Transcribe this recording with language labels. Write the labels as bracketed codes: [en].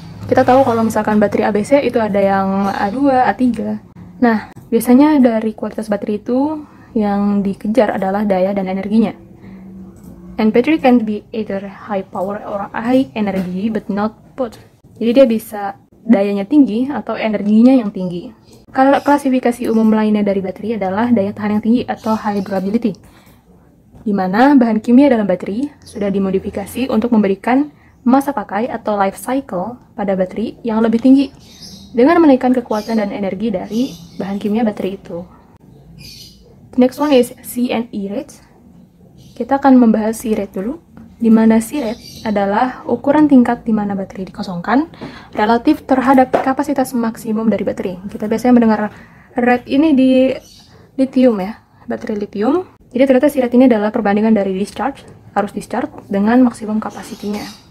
[id] Kita tahu kalau misalkan baterai ABC itu ada yang A2, A3. Nah, biasanya dari kualitas baterai itu yang dikejar adalah daya dan energinya. [en] And battery can be either high power or high energy but not both. [id] Jadi dia bisa dayanya tinggi atau energinya yang tinggi. Kalau klasifikasi umum lainnya dari baterai adalah daya tahan yang tinggi atau high durability, di mana bahan kimia dalam baterai sudah dimodifikasi untuk memberikan masa pakai atau life cycle pada baterai yang lebih tinggi dengan menaikkan kekuatan dan energi dari bahan kimia baterai itu. [en] The next one is C and E rates. [id] Kita akan membahas C rate dulu, di mana C rate adalah ukuran tingkat di mana baterai dikosongkan relatif terhadap kapasitas maksimum dari baterai. Kita biasanya mendengar rate ini di lithium ya, baterai lithium. Jadi ternyata C rate ini adalah perbandingan dari arus discharge dengan maksimum kapasitinya.